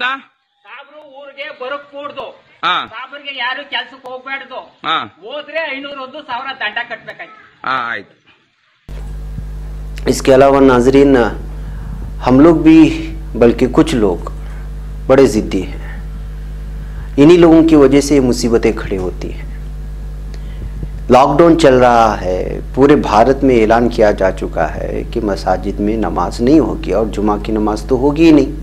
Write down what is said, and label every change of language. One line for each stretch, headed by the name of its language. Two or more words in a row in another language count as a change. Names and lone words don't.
Kannada: ಸಾಬ್ರು ಊರಿಗೆ ಬರಕ್ ಕೂಡ್ದು, ಹಾ ಸಾಬ್ರಿಗೆ ಯಾರು ಕೆಲ್ಸಕ್ಕೆ ಹೋಗ್ಬೇಡ್ದು, ಹಾ ಹೋದ್ರೆ 501,000 ದಂಡ ಕಟ್ಬೇಕಾಯ್ತು। ಆಯ್ತು।
Hindi: इसके अलावा नाजरीन, हम लोग भी बल्कि कुछ लोग बड़े ज़िद्दी हैं। इन्हीं लोगों की वजह से ये मुसीबतें खड़ी होती हैं। लॉकडाउन चल रहा है, पूरे भारत में ऐलान किया जा चुका है कि मसाजिद में नमाज नहीं होगी और जुमा की नमाज तो होगी ही नहीं।